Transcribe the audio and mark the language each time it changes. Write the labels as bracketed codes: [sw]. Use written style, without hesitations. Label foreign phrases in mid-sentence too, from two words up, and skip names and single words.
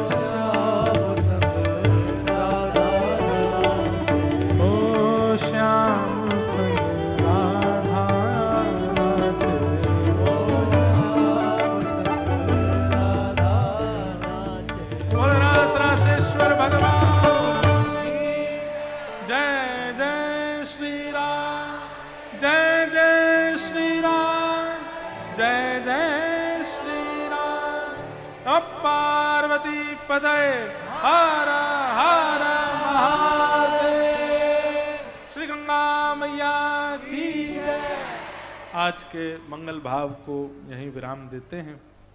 [hi] ओ श्याम संग राधा नाचे रे। बोल रास रासेश्वर भगवान की जय। जय श्री राम, जय जय श्री राम, जय जय श्री राम। [sa] नमः पार्वती पदये, [hi] हर हर महादेव। श्री गंगा मैया की जय। आज के मंगल भाव को यहीं विराम देते हैं।